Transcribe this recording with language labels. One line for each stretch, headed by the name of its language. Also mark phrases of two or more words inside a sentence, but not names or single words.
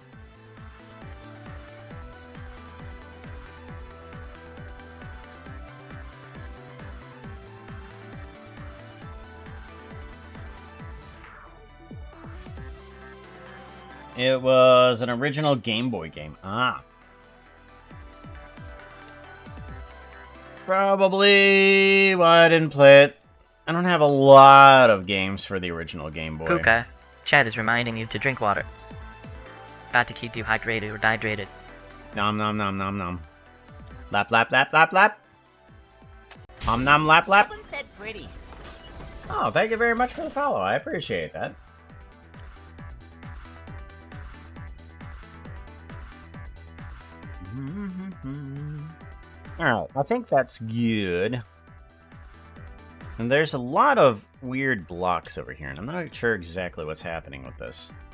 English: It was an original Game Boy game. Probably why I didn't play it. I don't have a lot of games for the original Game Boy. Puka, Chad is reminding you to drink water. Got to keep you hydrated or dehydrated. Nom nom nom nom nom. Lap lap lap lap lap. Nom lap lap. Wasn't that pretty? Oh, thank you very much for the follow. I appreciate that. Alright, I think that's good. And there's a lot of weird blocks over here, and I'm not sure exactly what's happening with this.